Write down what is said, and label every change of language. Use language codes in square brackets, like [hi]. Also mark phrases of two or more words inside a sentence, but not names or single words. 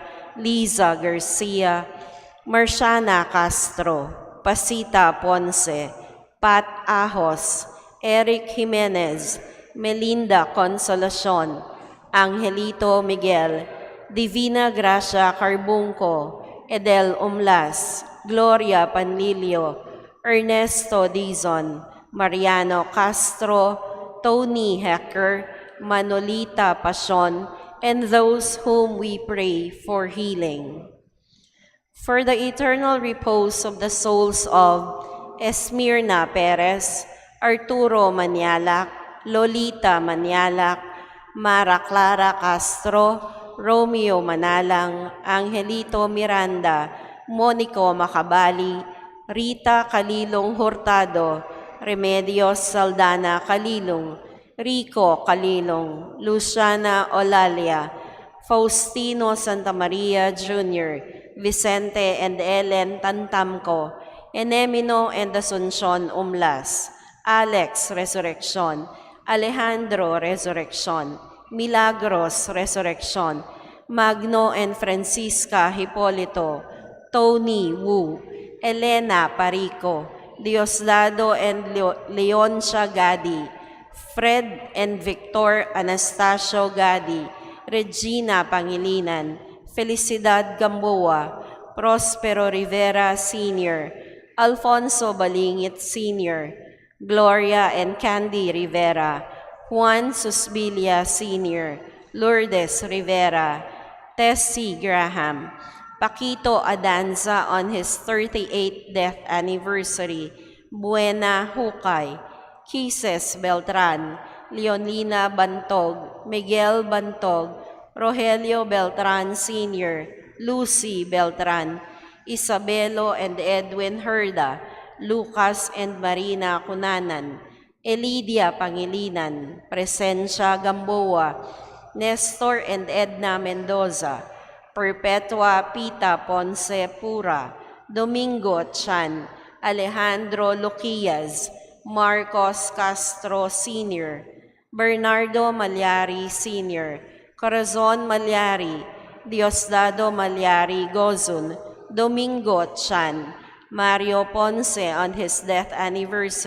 [en] Liza Garcia, Marciana Castro, Pasita Ponce, Pat Ahos, Eric Jimenez, Melinda Consolacion, Angelito Miguel, Divina Gracia Carbunco, Edel Umlas, Gloria Panlilio, Ernesto Dizon, Mariano Castro, Tony Hecker, Manolita Pasion, and those whom we pray for healing. For the eternal repose of the souls of Esmirna Perez, Arturo Manialak, Lolita Manialak, Mara Clara Castro, Romeo Manalang, Angelito Miranda, Monico Macabali, Rita Calilong Hurtado, Remedios Saldana Calilong, Rico Calilong, Luciana Olalia, Faustino Santa Maria Jr., Vicente and Ellen Tantamco, Enemino and Asuncion Umlas, Alex Resurrection, Alejandro Resurrection, Milagros Resurrection, Magno and Francisca Hipolito, Tony Wu, Elena Parico, Diosdado and Leoncia Gadi, Fred and Victor Anastasio Gadi, Regina Pangilinan, Felicidad Gamboa, Prospero Rivera Sr., Alfonso Balingit Sr., Gloria and Candy Rivera, Juan Susbilia Sr., Lourdes Rivera, Tessie Graham, Paquito Adanza on his 38th death anniversary, Buena Hukay, Kises Beltran, Leonina Bantog, Miguel Bantog, Rogelio Beltran Sr., Lucy Beltran, Isabelo and Edwin Herda, Lucas and Marina Cunanan, Elidia Pangilinan, Presencia Gamboa, Nestor and Edna Mendoza, Perpetua Pita Ponce Pura, Domingo Chan, Alejandro Luquias, Marcos Castro Sr., Bernardo Malyari Sr., Corazon Malyari, Diosdado Malyari Gozun, Domingo Chan, Mario Ponce on his death